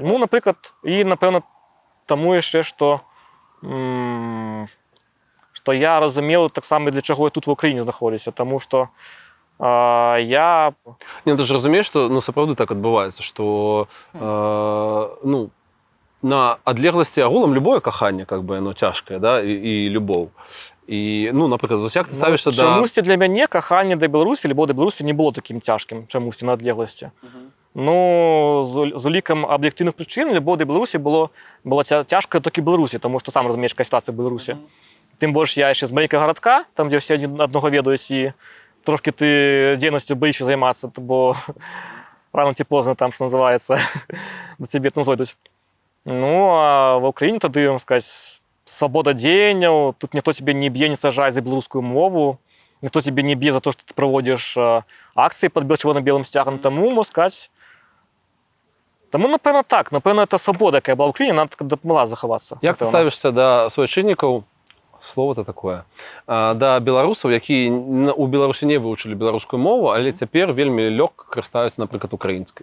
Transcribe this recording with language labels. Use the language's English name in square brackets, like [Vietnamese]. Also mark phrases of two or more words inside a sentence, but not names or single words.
[Ukrainian] Ну, наприклад, і, напевно, тому ще, що я розумів так само, для чого я тут в Україні знаходжуся, тому що я... Ні, ти ж розумієш, що справді так відбувається, що на відлеглості агулам любое кохання, воно тяжке, да, і любов. І, наприклад, ось як ти ставишся до... Чомусь для мене кохання до Білорусі, любов до Білорусі не було таким тяжким, чомусь на відлеглості. Ну, з уліком об'єктивних причин, любов до Білорусі була тяжкою тільки в Білорусі, тому що сам розумієш, яка ситуація в Білорусі. Тим більше я ще з маленького городка, там, де всі одного відають, і трошки ти дійсністю боїшся займатися, бо рано чи поздно там, що називається, до тебе там зайдуть. Ну, а в Україні тоді, можна сказати, свобода дзеянняў, тут ніхто тебе не б'е, не сажае за [Belarusian] беларускую мову, [Ukrainian] ніхто тебе не б'е за то, [Belarusian] што ты праводзіш акцыі пад чырвона-белым сцягам, таму, можна сказаць, таму, напэўна, так, напэўна, это свабода, якая была ў краіне, нам дапамагла захавацца. Як ты ставішся да суайчыннікаў, [Russian] слово-то такое, [Belarusian] да беларусаў, якія у Беларусі не вывучылі беларускую мову, але цяпер вельмі лёгка карыстаюцца, напрыклад, украінскай?